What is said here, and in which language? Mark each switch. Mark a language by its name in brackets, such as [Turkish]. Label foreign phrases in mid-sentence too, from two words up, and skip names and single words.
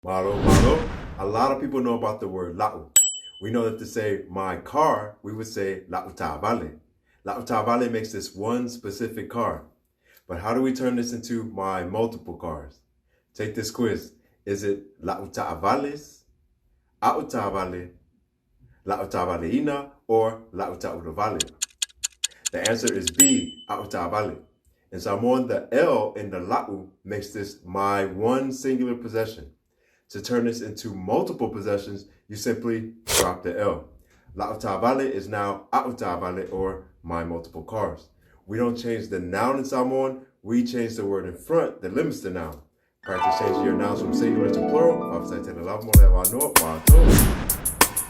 [Samoan] Malo. [English] A lot of people know about the word la'u. We know that to say my car, we would say [Samoan] la'u ta'avale. La'u ta'avale [English] makes this one specific car. But how do we turn this into my multiple cars? Take this quiz. Is it [Samoan] la'u ta'avales, a'u ta'avale, la'u ta'avaleina, [English] or [Samoan] la'u ta'udavale? [English] The answer is B, [Samoan] a'u ta'avale. [English] In Samoan, the L in the la'u makes this my one singular possession. To turn this into multiple possessions, you simply drop the L. [Samoan] La'u ta'avale [English] is now [Samoan] a'u ta'avale, [English] or my multiple cars. We don't change the noun in Samoan, we change the word in front that limits the noun. Practice changing your nouns from singular to plural.